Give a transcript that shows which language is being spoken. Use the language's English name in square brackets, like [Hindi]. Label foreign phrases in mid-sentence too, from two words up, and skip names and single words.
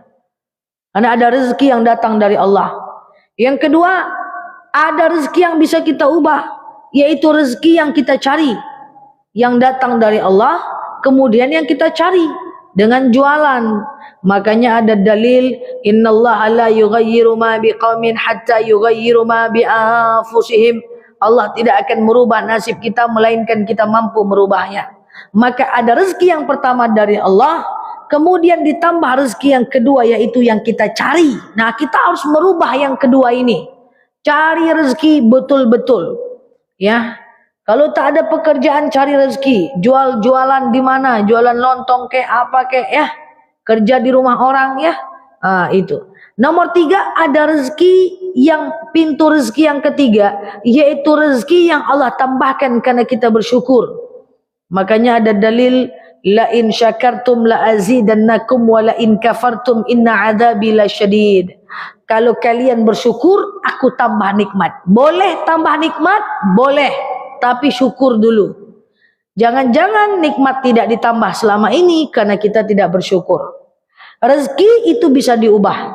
[Indonesian] Karena ada rezeki yang datang dari Allah. Yang kedua, ada rezeki yang bisa kita ubah, yaitu rezeki yang kita cari, yang datang dari Allah, kemudian yang kita cari dengan jualan. Makanya ada dalil, [Arabic] إن الله لا يغير ما بقوم حتى يغيروا ما بأنفسهم. [Indonesian] Allah tidak akan merubah nasib kita melainkan kita mampu merubahnya. Maka ada rezeki yang pertama dari Allah, kemudian ditambah rezeki yang kedua, yaitu yang kita cari. Nah, kita harus merubah yang kedua ini. Cari rezeki betul-betul. Ya. Kalau tak ada pekerjaan, cari rezeki. Jualan di mana? Jualan lontong apa ya. Kerja di rumah orang ya. Itu. Nomor 3, ada rezeki yang pintu rezeki yang ketiga, yaitu rezeki yang Allah tambahkan karena kita bersyukur. Makanya ada dalil, [Arabic] لئن شكرتم لأزيدنكم ولئن كفرتم إن عذابي لشديد. [Indonesian] Kalau kalian bersyukur, aku tambah nikmat. Boleh tambah nikmat? Boleh. Tapi syukur dulu. Jangan-jangan nikmat tidak ditambah selama ini karena kita tidak bersyukur. Rezeki itu bisa diubah.